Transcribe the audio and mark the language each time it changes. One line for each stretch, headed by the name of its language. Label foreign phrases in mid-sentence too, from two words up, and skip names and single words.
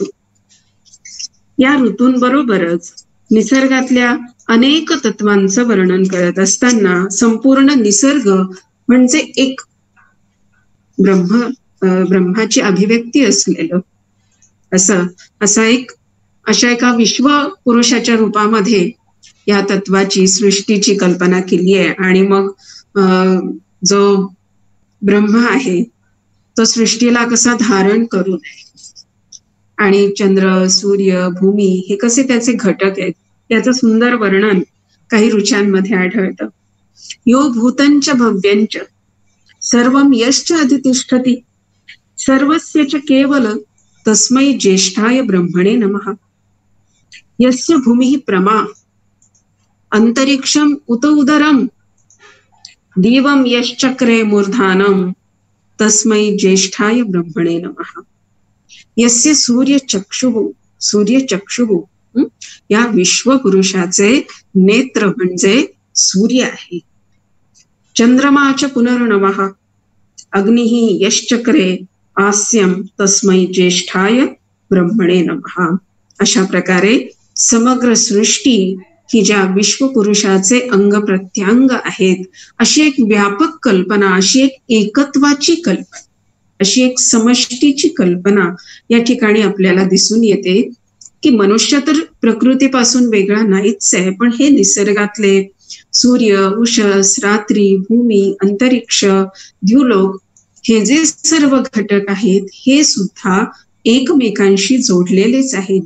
Marathi: या ऋतूंबरोबरच निसर्गातल्या अनेक तत्वांचं वर्णन करत असताना संपूर्ण निसर्ग म्हणजे एक ब्रह्माची अभिव्यक्ती असलेलं अशा एका विश्व पुरुषाच्या रूपामध्ये या तत्वाची, सृष्टीची कल्पना केली आहे. आणि मग जो ब्रह्म आहे तो सृष्टीला कसा धारण करू नये आणि चंद्र, सूर्य, भूमी हे कसे त्याचे घटक आहेत याचं सुंदर वर्णन काही ऋचांमध्ये आढळतं.
Sanskrit: यो भूतंच भव्यंच सर्वं यश्च अधितिष्ठति सर्वस्य च केवल तस्मै ज्येष्ठाय ब्रह्मणे नमः. यस्य भूमिः प्रमा अंतरिक्षम उत उदरम दिवं यश्चक्रे मूर्धानम तस्मै ज्येष्ठाय ब्रह्मणे नमः. यस्य सूर्यचक्षुः
Marathi: या विश्वपुरुषाचे नेत्र म्हणजे सूर्य आहे.
Sanskrit: चंद्रमाच पुनर्नवः अग्निः यश्चक्रे आस्यम तस्मै ज्येष्ठाय ब्रह्मणे नमः.
Marathi: अशा प्रकारे समग्र सृष्टी ही ज्या विश्वपुरुषाचे अंग प्रत्यांग आहेत अशी एक व्यापक कल्पना, अशी एक एकत्वाची कल्पना, अशी एक समष्टीची कल्पना या ठिकाणी आपल्याला दिसून येते की मनुष्य तर प्रकृतीपासून वेगळा नाहीच आहे, पण हे निसर्गातले सूर्य, उषस, रात्री, भूमी, अंतरिक्ष, द्युलोक हे जे सर्व घटक आहेत हे सुद्धा एकमेकांशी जोडलेलेच आहेत.